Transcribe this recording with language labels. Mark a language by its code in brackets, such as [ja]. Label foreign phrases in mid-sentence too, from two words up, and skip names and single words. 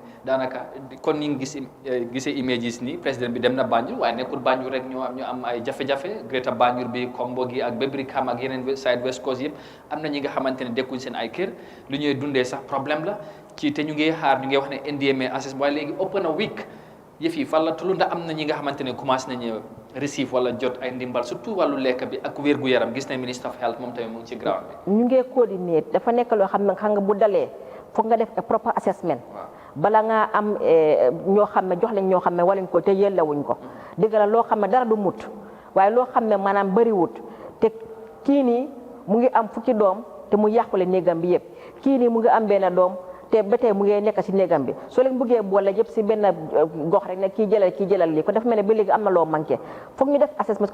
[wo] daanaka kon ni nga gisee images ni président bi dem na Banjul waaye nekkul Banjul rek ñu am ay jafe-jafe Greater Banjul bi Kombo gi ak Brikama ak yeneen side West Coast yëpp am na ñi nga xamante ne dekkuñ seen ay kër lu ñuy dundee sax problème la ci te ñu ngi xaar ñu ngi wax ne NDMA assessment waaye léegi ëpp na week yëf yi fan la tullu ndax am na ñi nga xamante ne commencé nañu receive wala jot ay ndimbal surtout wàllu lekk bi ak wér-gu-yaram gis nañ ministre [en] of health [wo] moom tamit mu ngi ci ground bi ñu ngi coordonné dafa nekk loo xam nga bu dalee foog nga def [en] proper assessment [wo] bala nga am ñoo xam ne jox leen ñoo xam ne waluñ ko te yellewuñ ko dëgg la loo xam ne dara du mut waaye loo xam ne maanaam bëriwut te kii nii mu ngi am fukki doom te mu yàqule néegam bi yëpp kii nii mu ngi am benn doom te ba tey mu ngi nekk si néegam bi soo leen bëggee boole yëpp si benn gox rek ne kii jëlal lii ko dafa mel ne ba léegi am na loo manqué foog ñu def assessment su